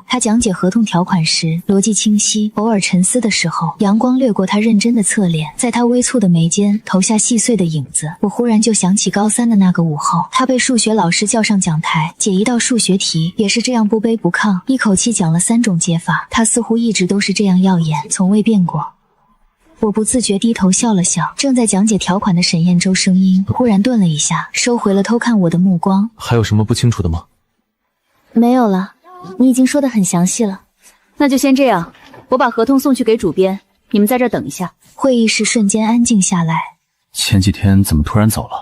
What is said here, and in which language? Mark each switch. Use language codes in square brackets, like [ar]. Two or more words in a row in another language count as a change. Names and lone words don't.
[zh] 他講解合同條款時，邏輯清晰，偶爾沉思的時候，陽光掠過他認真的側臉，在他微蹙的眉間投下細碎的影子。我忽然就想起高3的那個午後，他被數學老師叫上講台，解一道數學題，也是這樣不卑不亢，一口氣講了3種解法。他似乎一直都是這樣耀眼，從未變過。我不自覺低頭笑了笑，正在講解條款的沈燕洲聲音忽然頓了一下，收回了偷看我的目光。还有什麼不清楚的嗎？沒有了，你已經說得很詳細了。那就先這樣，我把合同送去給主編，你們在這兒等一下。會議室瞬間安靜下來。前幾天怎麼突然走了？